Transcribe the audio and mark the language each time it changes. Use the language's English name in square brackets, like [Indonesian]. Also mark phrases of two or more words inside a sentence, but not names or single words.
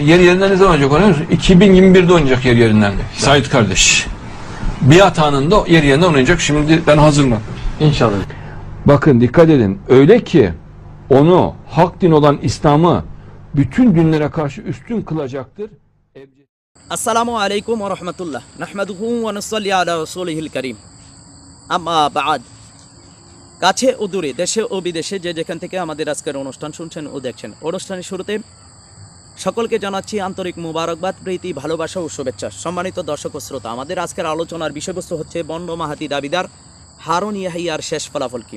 [Turkish] Yer yerinden ne zaman oynayacak onu? 2021'de oynayacak yer yerinden. Sait kardeş. Biat anında yer yerinden oynayacak. Şimdi ben hazırım. İnşallah. Bakın dikkat edin. Öyle ki onu hak din olan İslam'ı bütün dinlere karşı üstün kılacaktır. [Arabic] السلام عليكم و رحمة الله نحمده و نصلي على رسوله الكريم أما بعد. [Bangla] কাছে ও দূরে, দেশে ও বিদেশে যে যেখান থেকে আমাদের আজকের অনুষ্ঠান শুনছেন ও দেখছেন, অনুষ্ঠানের শুরুতে সকলকে জানাচ্ছি আন্তরিক মুবারকবাদ, প্রীতি, ভালোবাসা ও শুভেচ্ছা। সম্মানিত দর্শক ও শ্রোতা, আমাদের আজকের আলোচনার বিষয়বস্তু হচ্ছে বন্ড মাহাদি দাবিদার হারুন ইয়াহিয়ার শেষ ফলাফল কি।